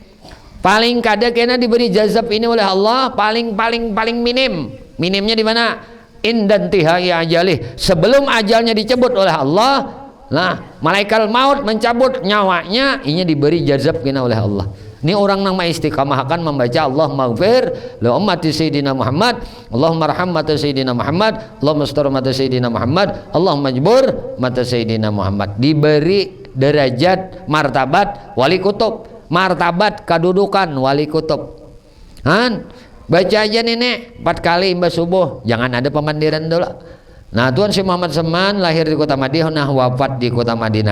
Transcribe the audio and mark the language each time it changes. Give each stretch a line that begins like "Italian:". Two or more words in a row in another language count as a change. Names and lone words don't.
Banjar: Paling kada kena diberi jazab ini oleh Allah paling minimnya di mana?
Arabic: عند انتهاء أجله,
Indonesian: sebelum ajalnya dicabut oleh Allah. Nah, malaikat maut mencabut nyawanya, ini diberi jazab kena oleh Allah. Ini orang yang istiqamah akan membaca
Arabic: اللهم اغفر لأمة سيدنا محمد، اللهم ارحم أمة سيدنا محمد، اللهم استر أمة سيدنا محمد، اللهم اجبر أمة سيدنا محمد.
Indonesian: Diberi derajat martabat wali kutub, martabat kedudukan wali kutub.
Banjar: Han, baca aja nenek 4 kali imbas subuh, jangan ada pemandiran dulu.
Indonesian: Nah, Tuan si Muhammad Seman lahir di kota Madinah, wafat di kota Madinah.